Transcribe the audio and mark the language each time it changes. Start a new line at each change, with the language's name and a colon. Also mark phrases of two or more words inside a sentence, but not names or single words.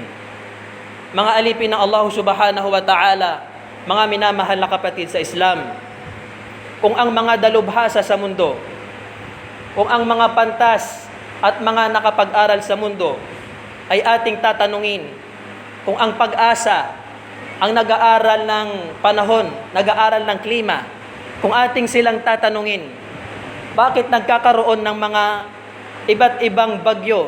Filipino: Mga alipin ng Allah
Arabic: سبحانه وتعالى,
Filipino: mga minamahal na kapatid sa Islam, kung ang mga dalubhasa sa mundo, kung ang mga pantas at mga nakapag-aral sa mundo ay ating tatanungin, kung ang pag-asa, ang nag-aaral ng panahon, nag-aaral ng klima, kung ating silang tatanungin, bakit nagkakaroon ng mga iba't ibang bagyo?